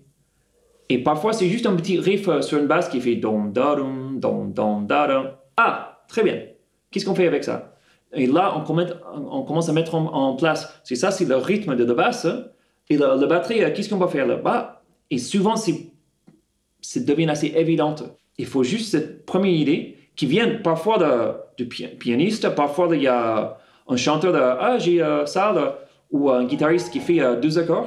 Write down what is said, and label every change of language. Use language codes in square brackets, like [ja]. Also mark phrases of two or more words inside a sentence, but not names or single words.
[fr] Et parfois, c'est juste un petit riff sur une basse qui fait dom da dom dom dom da dom. Ah, très bien. Qu'est-ce qu'on fait avec ça? Et là, on commence à mettre en place. C'est ça, c'est le rythme de la basse. Et la batterie, qu'est-ce qu'on va faire là-bas? Et souvent, ça devient assez évident. Il faut juste cette première idée qui vient parfois du pianiste, parfois il y a un chanteur de j'ai ça là, ou un guitariste qui fait 2 accords.